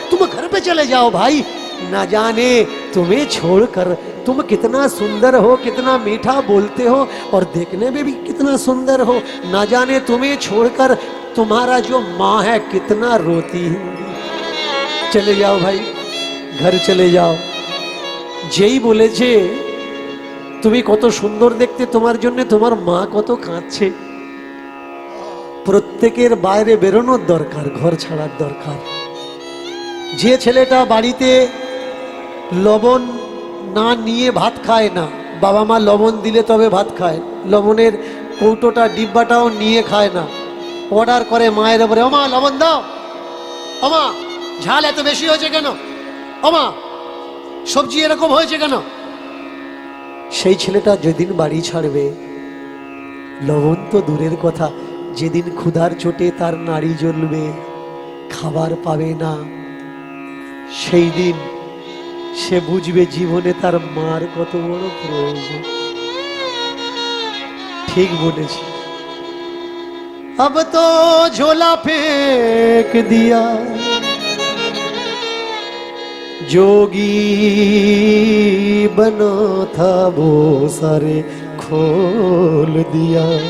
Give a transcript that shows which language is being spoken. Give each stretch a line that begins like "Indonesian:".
Hindi: तुम घर पे चले जाओ भाई, ना जाने तुम्हें छोड़कर तुम कितना सुंदर हो, कितना मीठा बोलते हो और देखने में भी कितना सुंदर हो, ना जाने तुम्हें छोड़कर तुम्हारा जो माँ है कितना रोती होगी। चले जाओ भाई, घर चले जाओ।
Bangla: যেই বলেছে তুমি কত সুন্দর দেখতে, তোমার জন্য তোমার মা কত কাঁদছে। প্রত্যেকের বাইরে বেরোনোর দরকার, ঘর ছাড়ার দরকার। যে ছেলেটা বাড়িতে লবণ না নিয়ে ভাত খায় না। বাবা মা লবণ দিলে তবে ভাত খায়, লবণের কৌটোটা ডিব্বাটাও নিয়ে খায় না। অর্ডার করে মায়ের উপরে, ওমা লবণ দাও, ওমা ঝাল এত বেশি হয়েছে কেন, ওমা সবজি এরকম হয়েছে কেন। সেই ছেলেটা যেদিন বাড়ি ছাড়বে, লবণ তো দূরের কথা, যেদিন ক্ষুধার চোটে তার নাড়ি জ্বলবে, খাবার পাবে না, সেই দিন সে বুঝবে জীবনে তার মার কত বড় প্রয়োজন। ঠিক বলেছি।
Hindi: अब तो झोला फेंक दिया जोगी बना था वो सारे खोल दिया।